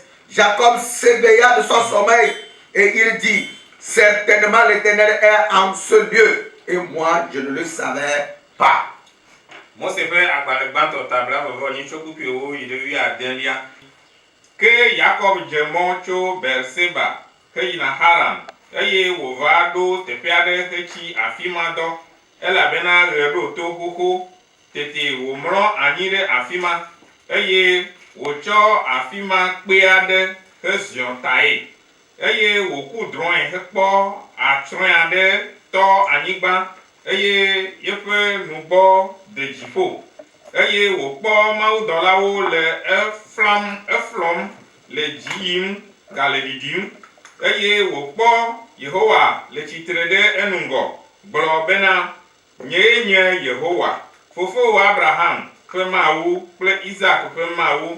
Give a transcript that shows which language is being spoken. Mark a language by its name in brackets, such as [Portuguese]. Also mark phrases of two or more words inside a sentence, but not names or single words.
[French] Jacob s'éveilla de son sommeil et il dit: Certainement l'Éternel est en ce lieu, et moi je ne le savais pas. [Ewe] Que Jacob djemon tso Berseba ke yina Haran eye wòva ɖo teƒe aɖe hetsi afi ma dɔ elabena ɣe ɖo to xoxo tete wòmlɔ anyi ɖe afi ma eye wòtsɔ afi ma kpe aɖe heziɔ tae eye wòku drɔ̃e hekpɔ atsrɔ̃e aɖe tɔ anyigba eye yeƒe nugbɔ de dziƒo eye wòkpɔ mawudɔlawo le eflɔm le dzi yim gale ɖiɖim eye wòkpɔ Yehowa le tsitre ɖe enugɔ gblɔ bena: Nyee nye Yehowa, fofowò Abraham ƒe Mawu kple Isaac ƒe Mawu.